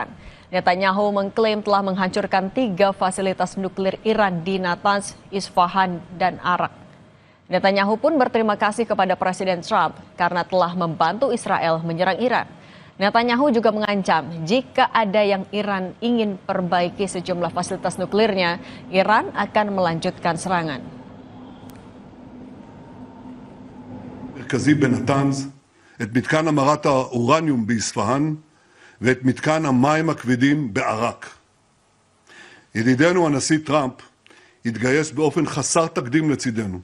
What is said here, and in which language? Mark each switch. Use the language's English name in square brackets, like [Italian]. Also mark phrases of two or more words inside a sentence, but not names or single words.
[Indonesian] Netanyahu mengklaim telah menghancurkan 3 fasilitas nuklir Iran di Natanz, Isfahan, dan Arak. Netanyahu pun berterima kasih kepada Presiden Trump karena telah membantu Israel menyerang Iran. Netanyahu juga mengancam jika ada yang Iran ingin perbaiki sejumlah fasilitas nuklirnya, Iran akan melanjutkan serangan. [Hebrew] מרכזי בנתנז, את מתקן המרת האורניום באספהאן ואת מתקן המים הכבדים בערק. ידידנו הנשיא טראמפ התגייס באופן חסר תקדים לצידנו.